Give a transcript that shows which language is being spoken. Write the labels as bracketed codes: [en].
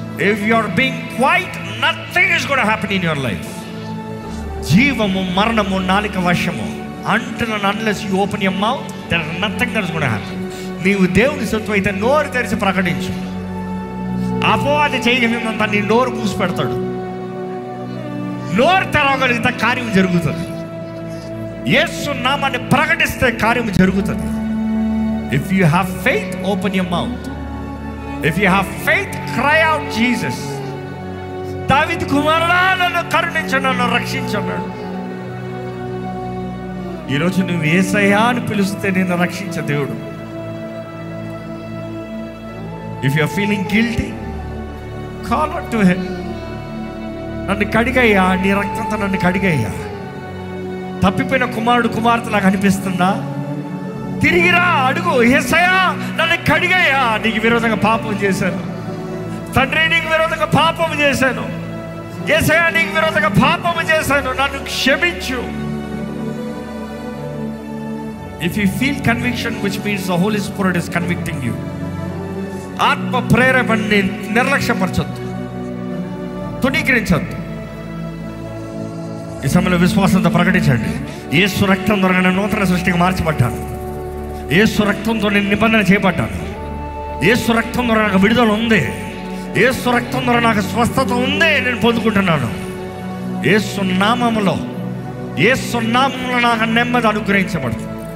[en] If you are being quiet, nothing is going to happen in your life. [te] జీవము మరణము నాలిక వశము. [en] Until and unless you open your mouth, there is nothing that is going to happen. [te] నీవు దేవుని సొత్తు అయితే నోరు తెరిచి ప్రకటించు. అపవాది చేయగలిగినంత నీ నోరు మూసి పెడతాడు. నోరు తెరవగలిగితే కార్యం జరుగుతుంది. యేసు నామాన్ని ప్రకటిస్తే కార్యం జరుగుతుంది. [en] If you have faith, open your mouth. If you have faith, cry out Jesus. [te] దావీదు కుమారుడా నన్ను కరుణించు, నన్ను రక్షించు అన్నాడు. ఈరోజు నువ్వు యేసయ్యా అని పిలిస్తే నిన్ను రక్షించే దేవుడు. [en] If you are feeling guilty, call out to him. [te] నన్ను కడిగయ్యా, నీ రక్తంతో నన్ను కడిగయ్యా. తప్పిపోయిన కుమారుడు కుమార్తె నాకు అనిపిస్తుందా? తిరిగిరా, అడుగు. యేసయ్యా నన్ను కడిగయ్యా, నీకు విరోధంగా పాపం చేశాను. తండ్రి నీకు విరోధంగా పాపం చేశాను. యేసయ్యా నీకు విరోధంగా పాపం చేశాను, నన్ను క్షమించు. [en] If you feel conviction, which means the Holy Spirit is convicting you, [te] ఆత్మ ప్రేరేపణని నిర్లక్ష్యపరచొద్దు, తుణీకరించొద్దు. ఈ సమయంలో విశ్వాసంతో ప్రకటించండి, యేసు రక్తం ద్వారా నేను నూతన సృష్టిగా మార్చబడ్డాను. యేసు రక్తంతో నేను నిబంధన చేయబడ్డాను. యేసు రక్తం ద్వారా నాకు విడుదల ఉంది. యేసు రక్తం ద్వారా నాకు స్వస్థత ఉంది, నేను పొందుకుంటున్నాను. యేసు నామములో, యేసు నామములో నాకు నెమ్మది అనుగ్రహించబడుతుంది.